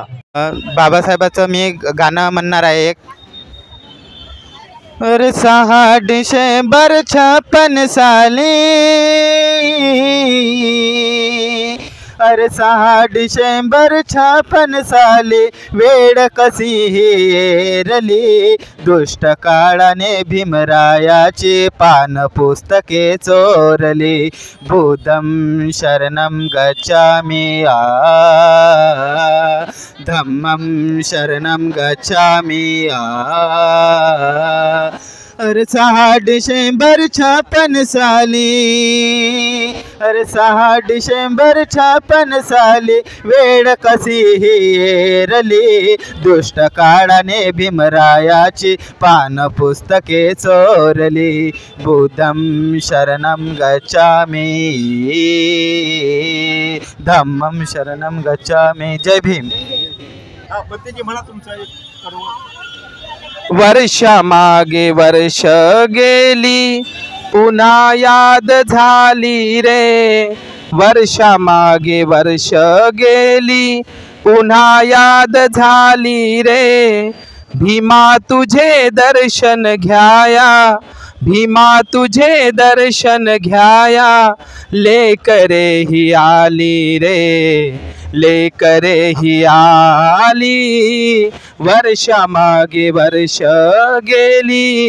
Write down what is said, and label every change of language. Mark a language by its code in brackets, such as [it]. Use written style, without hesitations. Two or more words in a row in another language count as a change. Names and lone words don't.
[mr] बाबासाहेबाचं मी एक गाणं म्हणणार आहे. एक अरे 6 डिसेंबर 56 साली, अरे 6 डिसेंबर 56 साली, वेळ कशी हेरली, दुष्ट काळाने भीमरायाची पान पुस्तके चोरली. [pi] बुद्धं शरणं गच्छामि, धम्मं शरणं गच्छामि, [mr] अरे 6 डिसेंबर 56 साली, अरे 6 डिसेंबर 56 साली वेळ कशी हेरली, दुष्ट काळाने भीमरायाची पान पुस्तके चोरली, [pi] बुद्धं शरणं गच्छामि, धम्मं शरणं गच्छामि. [mr] जय भीम. म्हणा तुमचं वर्ष मागे वर्ष गेली पुन्हा याद झाली रे, वर्ष मागे वर्ष गेली पुन्हा याद झाली रे, भीमा तुझे दर्शन घ्याया, भीमा तुझे दर्शन घ्याया, लेकरे ही आली रे, लेकरे ही आली, वर्ष मागे वर्ष गेली.